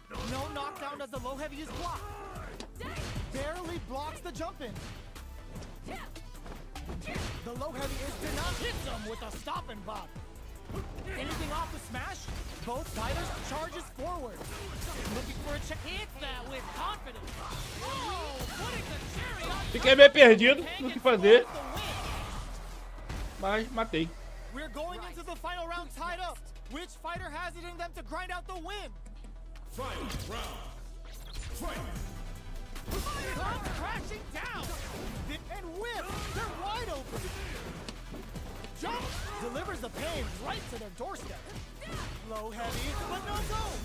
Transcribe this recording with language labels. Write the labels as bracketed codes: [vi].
[en] No knockdown as the low heavy is blocked. Barely blocks the jump in. The low heavy is denied. Hits him with a stop and bop. Anything off the smash? Both fighters charges forward. Looking for a check. Hits that with confidence. Oh, putting the cherry on. [pt] Fiquei meio perdido no que fazer, mas matei. [en] We're going into the final round tied up. Which fighter has it in them to grind out the win? Final round. Fight. Comes crashing down. And whip. They're wide open. Jump. Delivers the pain right to their doorstep. Low heavy, but no go.